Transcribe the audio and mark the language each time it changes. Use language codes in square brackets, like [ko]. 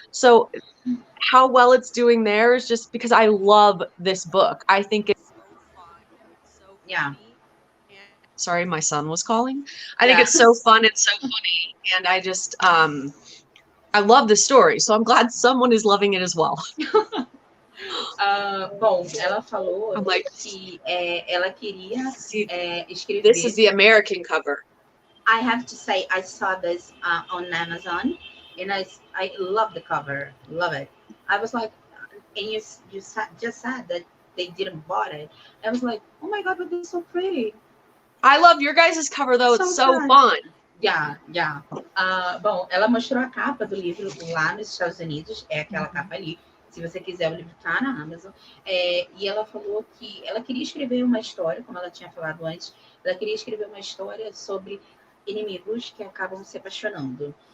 [en] So how well it's doing there is just because I love this book. I think it's so fun. So funny. Sorry, my son was calling. I think it's so fun and so funny. And I just, I love the story. So I'm glad someone is loving it as well. [pt] Bom, ela falou que ela queria escrever. [en] This is the American cover. I have to say, I saw this on Amazon, and I love the cover. Love it. I was like, and you just said that they didn't bought it. I was like, oh my God, but this is so pretty. I love your guys' cover, though. It's so fun. Yeah. [pt] Bom, ela mostrou a capa do livro lá nos Estados Unidos, é aquela capa ali. Se você quiser, o livro tá na Amazon. E ela falou que ela queria escrever uma história, como ela tinha falado antes, ela queria escrever uma história sobre inimigos que acabam se apaixonando.